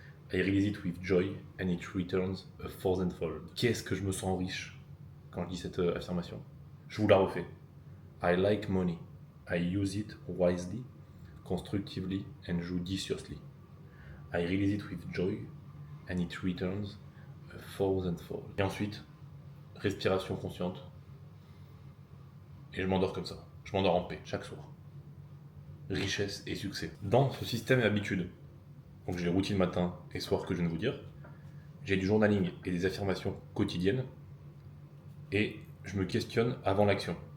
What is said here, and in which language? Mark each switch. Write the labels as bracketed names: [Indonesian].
[English] I release it with joy and it returns a thousandfold. [French] Qu'est-ce que je me sens riche quand je dis cette affirmation? Je vous la refais. [English] I like money, I use it wisely, constructively and judiciously. I release it with joy and it returns a thousandfold. [French] Et ensuite, respiration consciente. Et je m'endors comme ça. Je m'endors en paix chaque soir. Richesse et succès. Dans ce système et habitude, donc j'ai les routines matin et soir que je viens de vous dire, j'ai du journaling et des affirmations quotidiennes, et je me questionne avant l'action.